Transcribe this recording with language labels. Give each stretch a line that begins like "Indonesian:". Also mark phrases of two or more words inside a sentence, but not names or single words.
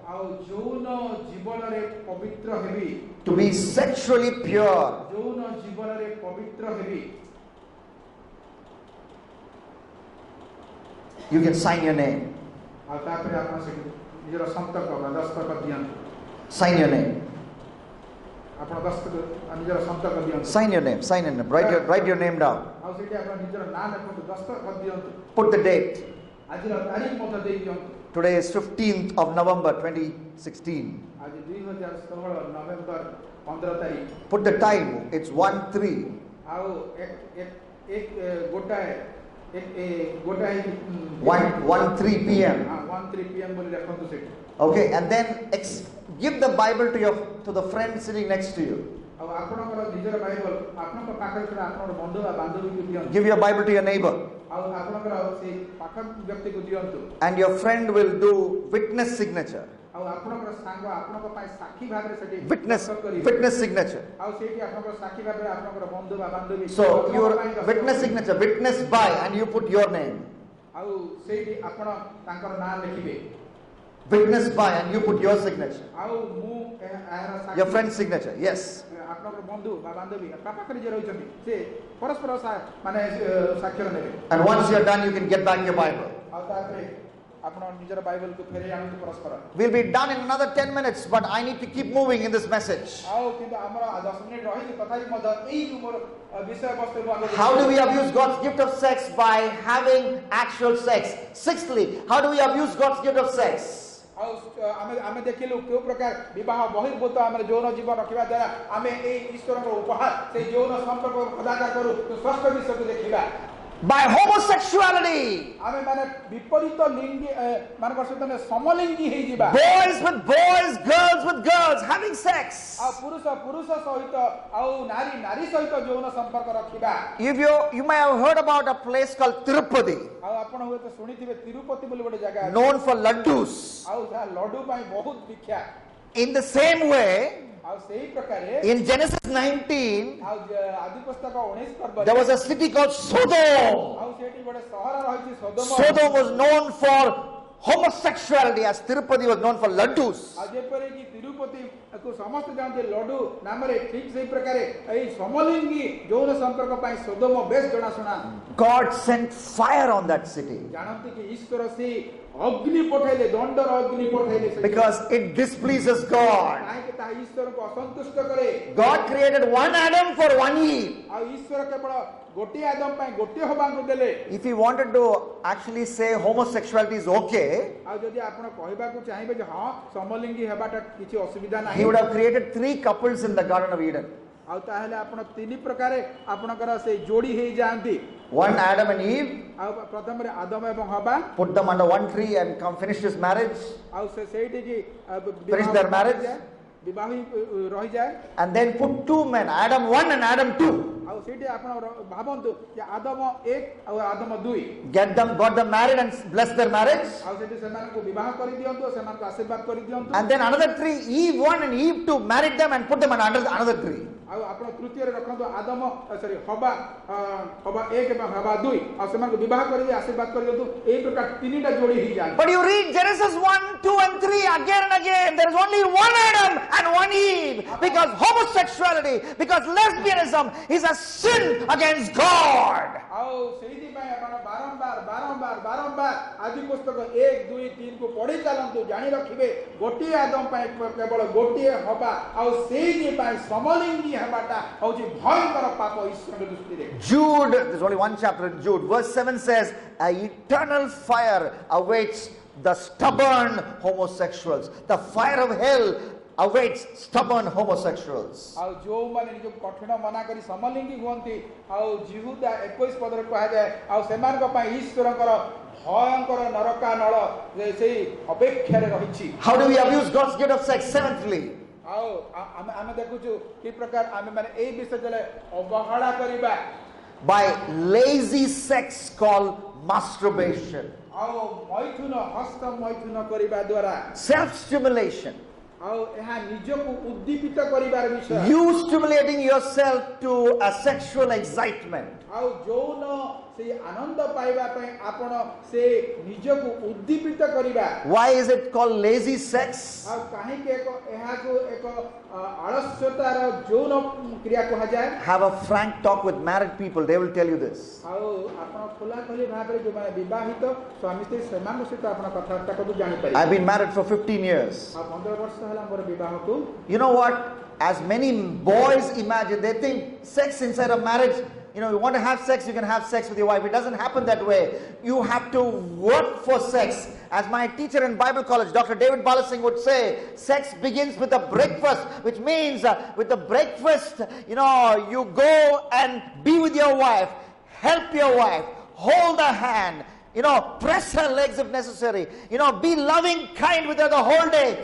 English: To be sexually pure. You can sign your name. Sign your name.
Odia: ଆପଣ ଦସ୍ତଖତ ନିଜର ସନ୍ତକ ଦିଅନ୍ତୁ।
English: Sign your name. Sign your name. Write your name down.
Odia: ଆଉ ସେଠି ଆପଣ ନିଜର ନାଁ ଲେଖନ୍ତୁ, ଦସ୍ତଖତ ଦିଅନ୍ତୁ।
English: Put the date.
Odia: ଆଜିର ତାରିଖ ମଧ୍ୟ ଦେଇ ଦିଅନ୍ତୁ।
English: Today is 15th of November 2016.
Odia: ଆଜି 2016 ନଭେମ୍ବର 15 ତାରିଖ।
English: Put the time. It's 1:03.
Odia: ଆଉ ଗୋଟାଏ
English: 1:03 p.m.
Odia: 1:03 PM ବୋଲି ଲେଖନ୍ତୁ ସେଠି।
English: Okay, and then give the Bible to the friend sitting next to you.
Odia: ଆଉ ଆପଣଙ୍କର ନିଜର ବାଇବଲ ଆପଣଙ୍କ ପାଖରେ ଥିବା ଆପଣଙ୍କର ବନ୍ଧୁ ବା ବାନ୍ଧବୀକୁ ଦିଅନ୍ତୁ।
English: Give your Bible to your neighbor.
Odia: ଆଉ ଆପଣଙ୍କର ସେଇ ପାଖ ବ୍ୟକ୍ତିକୁ ଦିଅନ୍ତୁ।
English: And your friend will do witness signature.
Odia: ଆଉ ଆପଣଙ୍କର ସାଙ୍ଗ ଆପଣଙ୍କ ପାଇଁ ସାକ୍ଷୀ ଭାବରେ ସେଠି
English: Witness signature.
Odia: ଆଉ ସେଇଠି ଆପଣଙ୍କର ସାକ୍ଷୀ ଭାବରେ ଆପଣଙ୍କର ବନ୍ଧୁ ବା ବାନ୍ଧବୀ
English: So your witness signature, witnessed by, and you put your name.
Odia: ଆଉ ସେଇଠି ଆପଣ ତାଙ୍କର ନାଁ ଲେଖିବେ।
English: Witnessed by, and you put your signature.
Odia: ଆଉ ମୁଁ ଏହାର ସାକ୍ଷୀ
English: Your friend's signature. Yes.
Odia: ଆପଣଙ୍କର ବନ୍ଧୁ ବା ବାନ୍ଧବୀ ପାଖରେ ଯିଏ ରହିଛନ୍ତି ସେ ପରସ୍ପର ମାନେ ସ୍ୱାକ୍ଷର ନେବେ।
English: And once you are done, you can get back your Bible.
Odia: ଆଉ ତାପରେ ଆପଣ ନିଜର ବାଇବଲକୁ ଫେରେଇ ଆଣନ୍ତୁ ପରସ୍ପର।
English: We'll be done in another 10 minutes, but I need to keep moving in this message.
Odia: ଆଉ କିନ୍ତୁ ଆମର 10 ମିନିଟ ରହିଛି ତଥାପି ମଧ୍ୟ ଏଇ ମୋର ବିଷୟବସ୍ତୁ।
English: How do we abuse God's gift of sex? By having actual sex. Sixthly, how do we abuse God's gift of sex?
Odia: ଆଉ ଆମେ ଦେଖିଲୁ କେଉଁ ପ୍ରକାର ବିବାହ ବହିର୍ଭୂତ ଆମର ଯୌନ ଜୀବନ ରଖିବା ଦ୍ୱାରା ଆମେ ଏଇ ଈଶ୍ୱରଙ୍କ ଉପହାର ସେଇ ଯୌନ ସମ୍ପର୍କ ଖୋଦାକା କରୁ। ଷଷ୍ଠ ବିଷୟକୁ ଦେଖିବା।
English: By homosexuality.
Odia: ଆମେ ମାନେ ବିପରୀତ ଲିଙ୍ଗୀ ମାନଙ୍କର ସହିତ ସମଲିଙ୍ଗୀ ହେଇଯିବା।
English: Boys with boys, girls with girls, having sex.
Odia: ଆଉ ପୁରୁଷ ସହିତ ଆଉ ନାରୀ ସହିତ ଯୌନ ସମ୍ପର୍କ ରଖିବା।
English: You may have heard about a place called Tirupati.
Odia: ଆଉ ଆପଣ ହୁଏତ ଶୁଣିଥିବେ ତିରୁପତି ବୋଲି ଗୋଟେ ଜାଗା ଅଛି।
English: Known for laddus.
Odia: ଆଉ ଯାହା ଲଡୁ ପାଇଁ ବହୁତ ବିଖ୍ୟାତ।
English: In the same way,
Odia: ଆଉ ସେଇ ପ୍ରକାରେ
English: in Genesis 19,
Odia: ଆଉ ଆଦି ପୁସ୍ତକ 19 ପର୍ବରେ
English: there was a city called Sodom.
Odia: ଆଉ ସେଠି ଗୋଟେ ସହର ରହିଛି ସୋଦୋମ।
English: Sodom was known for homosexuality, as Tirupati was known for laddus.
Odia: ଆଉ ଯେପରି କି ତିରୁପତି କୁ ସମସ୍ତେ ଜାଣନ୍ତି ଲଡୁ ନାମରେ ଠିକ ସେଇ ପ୍ରକାରେ ଏଇ ସମଲିଙ୍ଗୀ ଯୌନ ସମ୍ପର୍କ ପାଇଁ ସୋଦୋମ ବେଶ ଜଣାଶୁଣା।
English: God sent fire on that city
Odia: ଜାଣନ୍ତି କି ଈଶ୍ୱର ସେ ଅଗ୍ନି ପଠାଇଲେ, ଦଣ୍ଡର ଅଗ୍ନି ପଠାଇଲେ
English: because it displeases God.
Odia: କାହିଁକି ତାହା ଈଶ୍ୱରଙ୍କୁ ଅସନ୍ତୁଷ୍ଟ କରେ।
English: God created one Adam for one Eve.
Odia: ଆଉ ଈଶ୍ୱର କେବଳ ଗୋଟିଏ ଆଦମ ପାଇଁ ଗୋଟିଏ ହବାଙ୍କୁ ଦେଲେ।
English: If he wanted to actually say homosexuality is okay,
Odia: ଆଉ ଯଦି ଆପଣ କହିବାକୁ ଚାହିଁବେ ଯେ ହଁ ସମଲିଙ୍ଗୀ ହେବାଟା କିଛି ଅସୁବିଧା ନାହିଁ,
English: he would have created 3 couples in the Garden of Eden.
Odia: ଆଉ ତାହେଲେ ଆପଣ 3 ପ୍ରକାରେ ଆପଣଙ୍କର ସେଇ ଯୋଡ଼ି ହେଇଯାଆନ୍ତି।
English: One Adam and Eve,
Odia: ଆଉ ପ୍ରଥମରେ ଆଦମ ଏବଂ ହବା,
English: put them under one tree and finish his marriage,
Odia: ଆଉ ସେଇଠିକି
English: finish their marriage,
Odia: ବିବାହ ରହିଯାଏ।
English: and then put 2 men, Adam 1 and Adam 2.
Odia: ଆଉ ସେଇଠି ଆପଣ ଭାବନ୍ତୁ ଯେ ଆଦମ 1 ଆଉ ଆଦମ 2
English: got them married and bless their marriage.
Odia: ଆଉ ସେଠି ସେମାନଙ୍କୁ ବିବାହ କରିଦିଅନ୍ତୁ, ସେମାନଙ୍କୁ ଆଶୀର୍ବାଦ କରିଦିଅନ୍ତୁ।
English: And then another 3, Eve 1 and Eve 2, married them and put them under another tree.
Odia: ଆଉ ଆପଣ ତୃତୀୟରେ ରଖନ୍ତୁ ଆଦମ ହବା 1 ଏବଂ ହବା 2 ଆଉ ସେମାନଙ୍କୁ ବିବାହ କରିକି ଆଶୀର୍ବାଦ କରିଦିଅନ୍ତୁ। ଏଇ ପ୍ରକାର 3ଟା ଯୋଡ଼ି ହେଇଯାଏ।
English: But you read Genesis 1, 2 and 3 again and again, there is only one Adam and one Eve, because homosexuality, because lesbianism is a sin against God. ଆଉ ସେଇଥିପାଇଁ ଆପଣ ବାରମ୍ବାର ଆଦି ପୁସ୍ତକ 1, 2, 3 କୁ ପଢି ଚାଲନ୍ତୁ, ଜାଣି ରଖିବେ ଗୋଟିଏ ଆଦମ ପାଇଁ କେବଳ ଗୋଟିଏ ହବା ଆଉ ସେଇଥିପାଇଁ ସମଲିଙ୍ଗୀ ହେବାଟା ହଉଛି ଭୟଙ୍କର ପାପ ଈଶ୍ୱରଙ୍କ ଦୃଷ୍ଟିରେ। Jude, there's only one chapter in Jude, verse 7 says, an eternal fire awaits the stubborn homosexuals. The fire of hell awaits stubborn homosexuals.
Odia: ଆଉ ଯୋଉମାନେ ନିଜକୁ କଠିନ ମନା କରି ସମଲିଙ୍ଗୀ ହୁଅନ୍ତି, ଆଉ ଜିହୁଦା 21 ପଦରେ କୁହାଯାଏ, ଆଉ ସେମାନଙ୍କ ପାଇଁ ଈଶ୍ୱରଙ୍କର ଭୟଙ୍କର ନରକାନଳ ସେଇ ଅପେକ୍ଷାରେ ରହିଛି।
English: How do we abuse God's gift of sex? Seventhly,
Odia: ଆଉ ଆମେ ଦେଖୁଛୁ କି ପ୍ରକାର ଆମେ ମାନେ ଏଇ ବିଷୟରେ ଅବହେଳା କରିବା।
English: by lazy sex called masturbation.
Odia: ଆଉ ମୈଥୁନ ହସ୍ତ ମୈଥୁନ କରିବା ଦ୍ୱାରା
English: Self-stimulation.
Odia: ଆଉ ଏହା ନିଜକୁ ଉଦ୍ଦୀପିତ କରିବାର ବିଷୟ।
English: You stimulating yourself to a sexual excitement.
Odia: ଆଉ ଯୌନ ସେଇ ଆନନ୍ଦ ପାଇବା ପାଇଁ ଆପଣ ସେ ନିଜକୁ ଉଦ୍ଦୀପିତ କରିବା।
English: Why is it called lazy sex?
Odia: ଆଉ କାହିଁକି ଏହାକୁ ଏକ ଆଳସ୍ୟତାର ଯୌନ କ୍ରିୟା କୁହାଯାଏ?
English: Have a frank talk with married people, they will tell you this.
Odia: ଆଉ ଆପଣ ଖୋଲାଖୋଲି ଭାବରେ ଯୋଉମାନେ ବିବାହିତ ସ୍ୱାମୀ ସ୍ତ୍ରୀ ସେମାନଙ୍କ ସହିତ ଆପଣ କଥାବାର୍ତ୍ତା କରି ଜାଣିପାରିବେ।
English: I've been married for 15 years.
Odia: ଆଉ 15 ବର୍ଷ ହେଲା ମୋର ବିବାହକୁ।
English: You know what? as many boys imagine, they think sex inside a marriage, you want to have sex, you can have sex with your wife. It doesn't happen that way. You have to work for sex. As my teacher in Bible college, Dr. David Balasingh would say, sex begins with a breakfast, which means with the breakfast, you go and be with your wife, help your wife, hold her hand, press her legs if necessary, be loving, kind with her the whole day.